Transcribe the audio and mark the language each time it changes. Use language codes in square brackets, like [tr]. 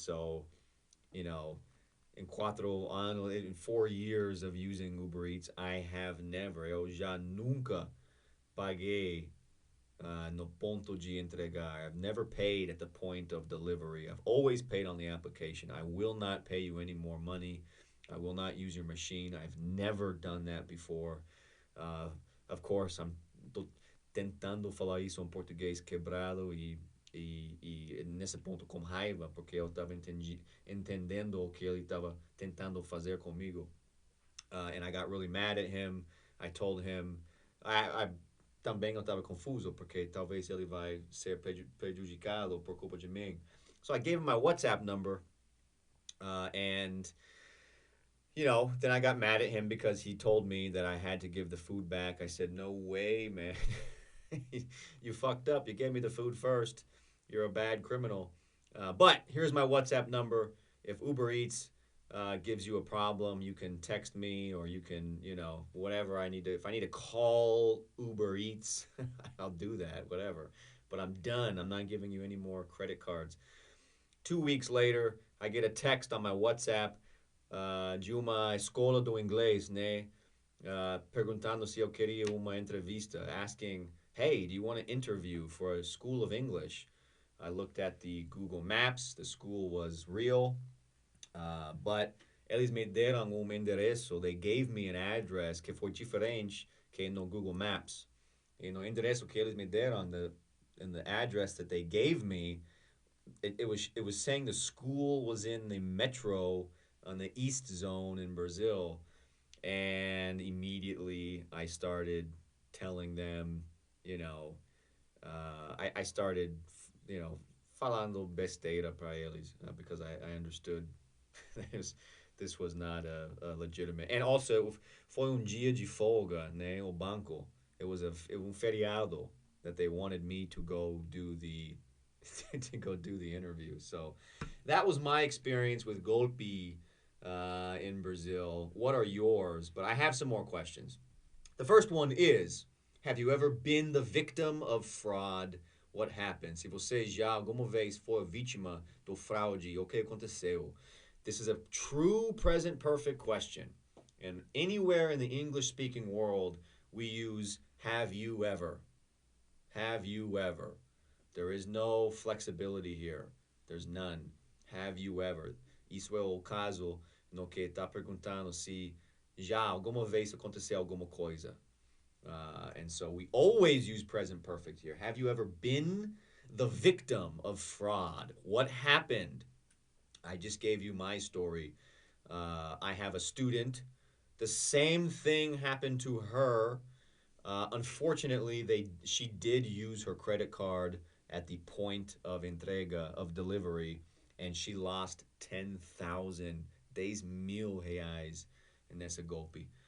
[en] So, you know, in 4 years of using Uber Eats, I have never, [pt] eu já nunca paguei no ponto de entregar. [en] I've never paid at the point of delivery. I've always paid on the application. I will not pay you any more money. I will not use your machine. I've never done that before." Uh, of course, I'm [pt] tentando falar isso em português quebrado e nesse ponto com raiva, porque eu estava entendendo o que ele estava tentando fazer comigo. [en] And I got really mad at him. I told him, I [pt] também eu estava confuso, porque talvez ele vai ser prejudicado por culpa de mim. [en] So I gave him my WhatsApp number, and then I got mad at him because he told me that I had to give the food back. I said, "No way, man. You fucked up. You gave me the food first. You're a bad criminal." But here's my WhatsApp number. If Uber Eats gives you a problem, you can text me, or you can, whatever I need to. If I need to call Uber Eats, I'll do that, whatever. But I'm done. I'm not giving you any more credit cards. 2 weeks later, I get a text on my WhatsApp [pt] de uma escola do inglês, né? Perguntando se eu queria uma entrevista, [en] asking, "Hey, do you want to interview for a school of English?" I looked at the Google Maps. The school was real, but [pt] eles me deram endereço. [en] They gave me an address [pt] que foi diferente que no Google Maps. E no endereço que eles me deram, [en] in the address that they gave me, it was saying the school was in the metro on the East Zone in Brazil. And immediately I started telling them, I started, [pt] falando besteira para eles, [en] because I understood this was not a legitimate. And also, [pt] foi dia de folga, né, o banco. [en] It was feriado that they wanted me to go do the interview. So that was my experience with golpe in Brazil. What are yours? But I have some more questions. The first one is, have you ever been the victim of fraud? What happened? [pt] Se você já alguma vez foi vítima do fraude, o que aconteceu? [en] This is a true present perfect question. And anywhere in the English-speaking world, we use have you ever. Have you ever. There is no flexibility here. There's none. Have you ever. [pt] Isso é o caso no que está perguntando se Já alguma vez aconteceu alguma coisa. [en] And so we always use present perfect here. Have you ever been the victim of fraud? What happened? I just gave you my story. I have a student. The same thing happened to her. Unfortunately, she did use her credit card at the point of entrega, of delivery, and she lost 10,000 [pt] mil reais nessa golpe.